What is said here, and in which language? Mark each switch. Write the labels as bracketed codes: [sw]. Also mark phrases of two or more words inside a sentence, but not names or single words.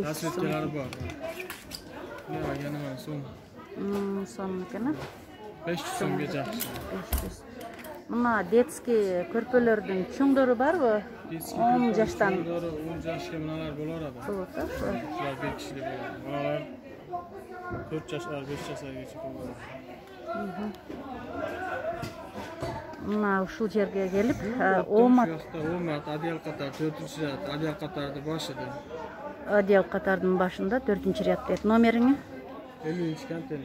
[uz] Rasvetkalari bor. Yana mana so'm. So'm ekan. 500 so'mga yaxshi. 500. Mana detskiy ko'rpalarning cho'ngdori bormi? 10 yoshdan. 10 yoshga bunalar bo'laveradi. Bo'ladi. Shular 1 kishilik bo'ladi. [ky] Bunalar 4 жашар, 5 жашарgacha болады. Мына ушул жерге келип, Омат одеял катар 4-ряд, одеял катарды башыда. Одеял катардын башында 4-ряд дейт. Номериңи? 50-контейнер.